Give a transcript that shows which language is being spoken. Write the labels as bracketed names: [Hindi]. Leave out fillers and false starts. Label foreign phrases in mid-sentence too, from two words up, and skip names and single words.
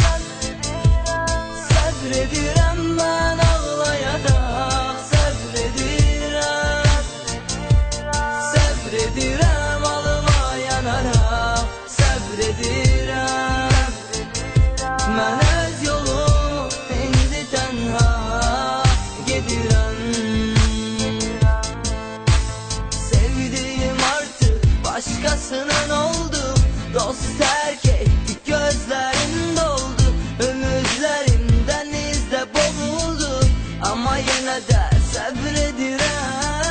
[Azerbaijani] Səbr edirəm, mən ağlayaraq səbr edirəm. Səbr edirəm, alıma yanaraq səbr edirəm. Mən öz yolumu indi tənha gedirəm. [Turkish] Sevdiğim artık başkasının oldu. Dost terk etti, gözlerim doldu. Ümitlerim denizde boğuldu. Ama yine de sabredirem.